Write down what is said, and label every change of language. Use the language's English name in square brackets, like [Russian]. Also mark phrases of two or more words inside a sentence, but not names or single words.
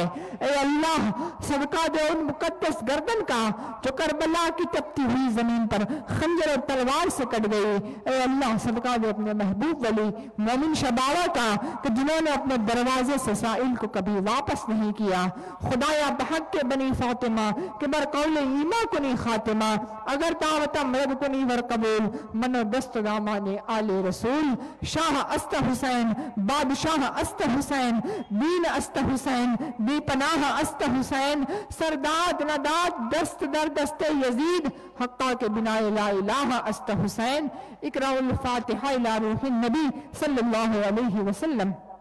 [Urdu] اے اللہ صدقہ دے ان مقدس گردن کا جو کربلا کی تپتی ہوئی زمین پر خنجر اور تلوار سے کٹ گئی۔ اے اللہ صدقہ دے اپنے محبوب ولی مومن شبابہ کا کہ جنہوں نے اپنے دروازے سے سائل کو کبھی واپس نہیں کیا۔ [Persian] خدایا بحق کے بنی فاطمہ کہ بر قول ایمہ کنی خاتمہ، اگر دعوت مرد کنی ور قبول، منو دست دامان آل رسول۔ شاہ است حسین بادشاہ است حسین، دین است حسین بی پناہ است حسین، سرداد نداد دست در دست یزید، حقا کے بنا لا الہ است حسین۔ [Arabic] اقرأ الفاتحہ الی روح النبی صلی اللہ علیہ وسلم۔